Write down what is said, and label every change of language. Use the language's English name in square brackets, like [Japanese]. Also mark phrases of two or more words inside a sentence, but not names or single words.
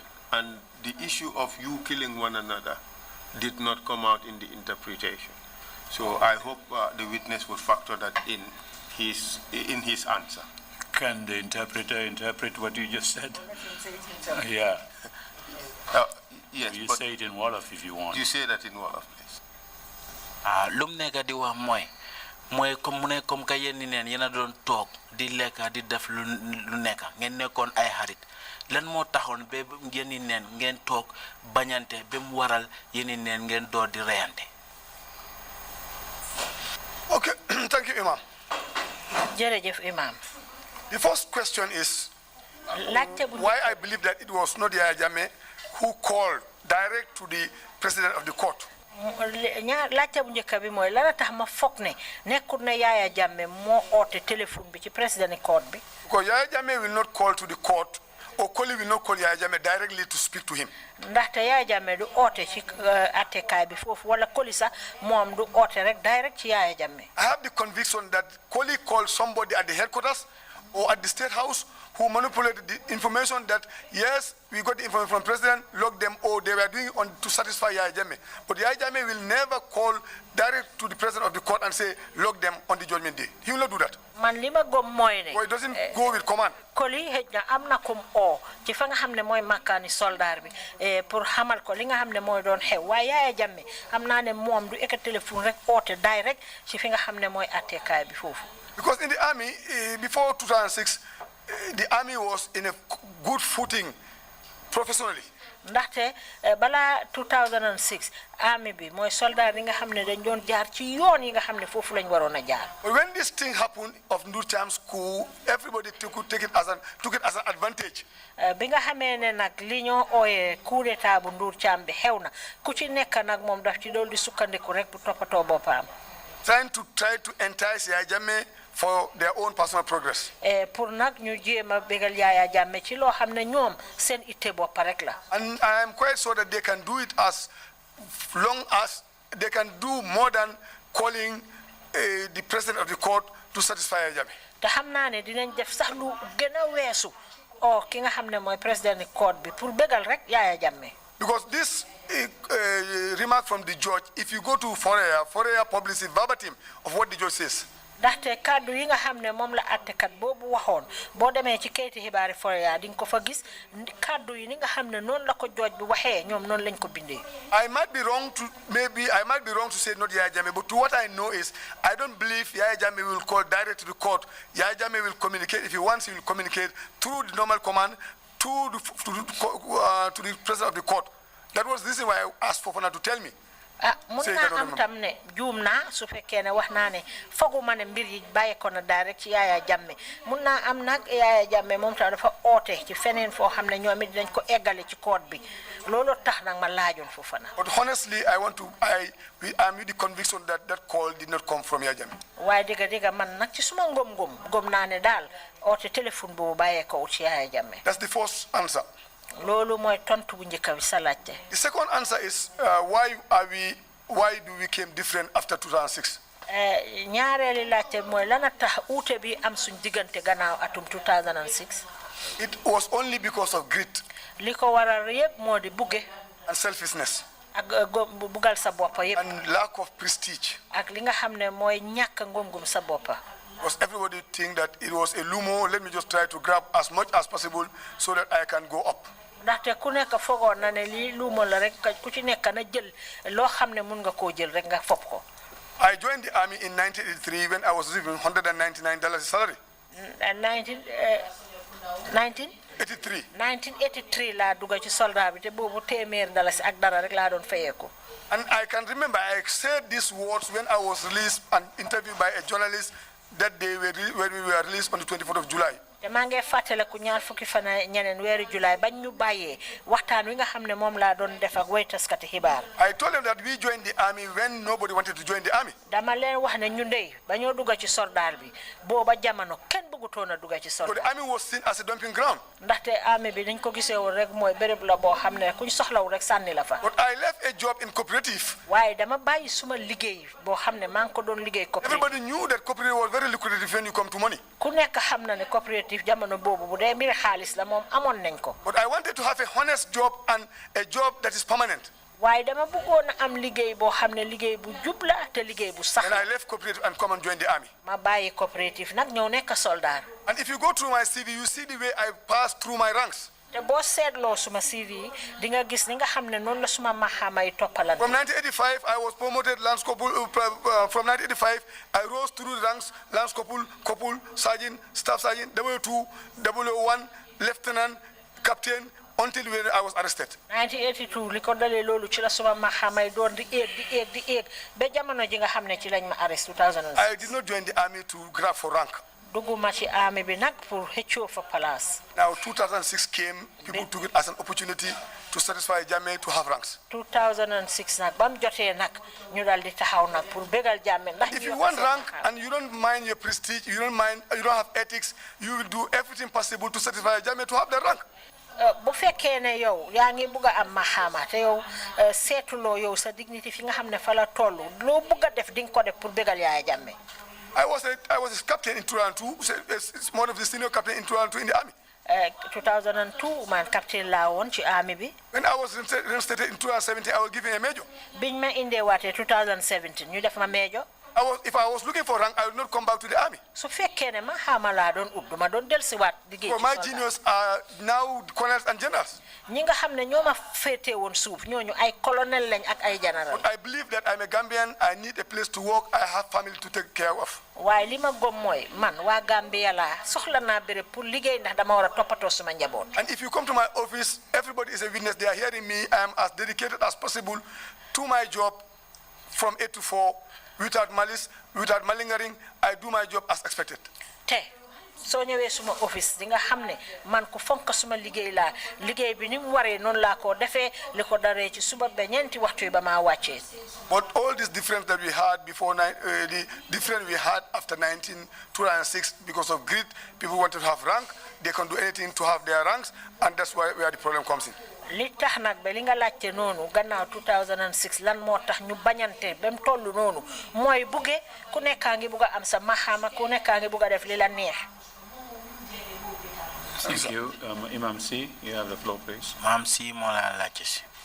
[English] And the issue of you killing one another did not come out in the interpretation. So I hope the witness would factor that in his answer. Can the interpreter interpret what you just said? Yeah. Yes. You say it in Wolof if you want. You say that in Wolof, please. [Wolof] lum nekk di wax mooy comme mu ne [French] comme que [Wolof] yéen ni neen yéen a doon toog di lekk di def lu nekk ngeen nekkoon ay xarit lan moo taxoon ba yéen ni neen ngeen toog bañante ba mu waral yéen ni neen ngeen door di reyante. [English] Okay, thank you, Imam. [Wolof] jërëjëf Imam. [English] The first question is [Wolof] laajte bu [English] why I believe that it was not Yaya Jammeh who called direct to the president of the court. [Wolof] laajte bu njëkk bi mooy lan tax ma foog ne nekkul ne Yaya Jammeh moo oote téléphone bi ci président court bi. [English] Because Yaya Jammeh will not call to the court, or Koli will not call Yaya Jammeh directly to speak to him. [Wolof] ndaxte Yaya Jammeh du oote ci attekaay bi foofu wala Koli sax moom du oote rek direct ci Yaya Jammeh. [English] I have the conviction that Koli called somebody at the headquarters or at the state house who manipulated the information that, yes, we got the information from president, lock them, or they were doing it to satisfy Yaya Jammeh. But Yaya Jammeh will never call direct to the president of the court and say, lock them on the judgment day. He will not do that. [Wolof] man li ma gëm mooy ne. [English] Or it doesn't go with command. [Wolof] Koli xëj na am na kum oo ci fa nga xam ne mooy makkaani soldaar bi pour xamal ko li nga xam ne mooy doon xew waaye Yaya Jammeh xam naa ne moom du ekki téléphone rek oote direct ci fi nga xam ne mooy attekaay bi foofu. [English] Because in the army, before 2006, the army was in a good footing professionally. [Wolof] ndaxte bala 2006 army bi mooy soldat yi nga xam ne dañ doon jaar ci yoon yi nga xam ne foofu lañ waroon a jaar. [English] But when this thing happened of Ndur Cham's coup, everybody took it as an advantage. [Wolof] bi nga xamee ne nag li ñoo ooyee coup d'état bu Ndur Cham bi xew na ku ci nekk nag moom daf ci dool di sukkandiku rek bu toppatoo boppam. [English] Try to entice Yaya Jammeh for their own personal progress. [Wolof] pour nag ñu jéem a bégal Yaya Jammeh ci loo xam ne ñoom seen itte bopp rek la. [English] And I am quite sure that they can do it as long as they can do more than calling the president of the court to satisfy Yaya Jammeh. [Wolof] te xam naa ne dinañ def sax lu gën a weesu o ki nga xam ne mooy président court bi pour bégal rek Yaya Jammeh. [English] Because this remark from the judge, if you go to Forea publishes verbatim of what the judge says. [Wolof] ndaxte kaddu yi nga xam ne moom la àttekat boobu waxoon boo demee ci kayiti xibaari Forea di nga ko fa gis kaddu yi ni nga xam ne noonu la ko jooj bi waxee ñoom noonu lañ ko bindee. [English] I might be wrong to say not Yaya Jammeh, but to what I know is I don't believe Yaya Jammeh will call direct to the court. Yaya Jammeh will communicate if he wants. He will communicate through the normal command to the president of the court. That was the reason why I asked Fofana to tell me. [Wolof] mun naa am tam ne juum naa su fekkee ne wax naa ne foguma ne mbir yi bàyyi ko na direct ci Yaya Jammeh mun naa am nag Yaya Jammeh moom tam dafa oote ci feneen foo xam ne ñoom it dinañ ko eggale ci code bi loolu tax nag ma laajoon Fofana. [English] But honestly, I'm with the conviction that that call did not come from Yaya Jammeh. [Wolof] waaye dëgg man nag ci suma gom naa ne daal oote téléphone boobu bàyyee ko ci Yaya Jammeh. [English] That's the first answer. [Wolof] loolu mooy tontu bu njëkk bi sa laajte. [English] The second answer is why do we came different after 2006? [Wolof] ñaareeli laajte mooy lana tax uute bi am suñ diggante gannaaw atum 2006. [English] It was only because of greed. [Wolof] li ko waral yëpp moo di bugge. [English] And selfishness. [Wolof] ak bugal sa boppa yëpp. [English] And lack of prestige. [Wolof] ak li nga xam ne mooy ñàkk ngum sa boppa. [English] Because everybody think that it was a lumo, let me just try to grab as much as possible so that I can go up. [Wolof] ndaxte ku nekk foogoon na ne lii luumo la rek ku ci nekk na jël loo xam ne mun nga koo jël rek nga fopp ko. [English] I joined the army in 1983 when I was receiving $199 salary. [Wolof] 1983 laa dugg ci soldat bi te boobu $100 ak dara rek laa doon fayeeku. [English] And I can remember I said these words when I was released and interviewed by a journalist that day when we were released on the 24th of July. [Wolof] te maa ngi fàttaliku ñaar fukki fan ñeneen weeru July bañ ñu bàyyee waxtaan wi nga xam ne moom laa doon def ak way taskati xibaar. [English] I told them that we joined the army when nobody wanted to join the army. [Wolof] dama leen wax ne ñu ndey ba ñoo dugg ci soldaar bi booba jamono kenn bëggutoon a dugg ci soldaar. [English] So the army was seen as a dumping ground. [Wolof] ndaxte army bi dañ ko gisee woon rek mooy béréb la boo xam ne kuñ soxlaw rek sànni la fa. [English] But I left a job in cooperative. [Wolof] waaye dama bàyyi suma liggéey boo xam ne maa ngi ko doon liggéey coopérative. [English] Everybody knew that cooperative was very lucrative when you come to money. [Wolof] ku nekk xam na ne coopérative jamono boobu bu dee mbiri xaalis la moom amoon nañ ko. [English] But I wanted to have a honest job and a job that is permanent. [Wolof] waaye dama bëggoon a am liggéey boo xam ne liggéey bu jub la te liggéey bu sax. [English] And I left cooperative and come and join the army. [Wolof] ma bàyyi coopérative nag ñëw nekk soldat. [English] And if you go through my CV, you see the way I passed through my ranks. [Wolof] te boo seetloo suma CV di nga gis ni nga xam ne noonu la suma maxaama yi toppalante. [English] From 1985, I was promoted Lance Corporal. From 1985, I rose through the ranks: Lance Corporal, Corporal, Sergeant, Staff Sergeant, W2, W1, Lieutenant, Captain, until when I was arrested. [Wolof] 1982 li ko dalee loolu ci la suma maxaama yi doon di éeg ba jamono ji nga xam ne ci lañ ma arrest 2006. [English] I did not join the army to grab for rank. [Wolof] dugguma ci army bi nag pour xëccoo fa place. [English] Now 2006 came, people took it as an opportunity to satisfy Jammeh to have ranks. [Wolof] 2006 nag ba mu jotee nag ñu dal di taxaw nag pour bégal Jammeh ndax. [English] If you want rank and you don't mind your prestige, you don't have ethics, you will do everything possible to satisfy Jammeh to have the rank. [Wolof] bu fekkee ne yow yaa ngi bugg a am maxaama te yow seetuloo yow sa dignité fi nga xam ne fa la toll loo bugg a def di nga ko def pour bégal Yaya Jammeh. [English] I was a captain in 2002, one of the senior captain in 2002 in the army. [Wolof] 2002 man captain laa woon ci army bi. [English] When I was reinstated in 2017, I was given a major. [Wolof] biñ ma indee waatee 2017 ñu def ma major. [English] If I was looking for rank, I would not come back to the army. [Wolof] su fekkee ne maxaama laa doon ut duma doon dellusiwaat liggéey ci [English] my juniors are now colonels and generals. [Wolof] ñi nga xam ne ñoo ma féetee woon suuf ñooñu ay colonel lañ ak ay general. [English] But I believe that I'm a Gambian. I need a place to work. I have family to take care of. [Wolof] waaye li ma gëm mooy man waa Gambia laa soxla naa béréb pour liggéey ndax dama war a toppatoo suma njaboot. [English] And if you come to my office, everybody is a witness. They are hearing me. I am as dedicated as possible to my job from 8 to 4. Without malice, without malingering, I do my job as expected. [Wolof] te soo ñëwee suma office di nga xam ne man ku fonk suma liggéey laa liggéey bi ni mu waree noonu laa ko defee li ko daree ci suba ba ñeenti waxtu yi ba maa wàccee. [English] But all this difference that we had before, the difference we had after 2006, because of greed, people wanted to have rank. They can do anything to have their ranks, and that's where the problem comes in. [Wolof] li tax nag ba li nga laajte noonu gannaaw 2006 lan moo tax ñu bañante ba mu toll noonu mooy bugge ku nekkaa ngi bugg a am sa maxaama ku nekkaa ngi bugg a def li la neex. [English] Thank you. Imam C, you have the floor, please. Imam C, Mola Lachis.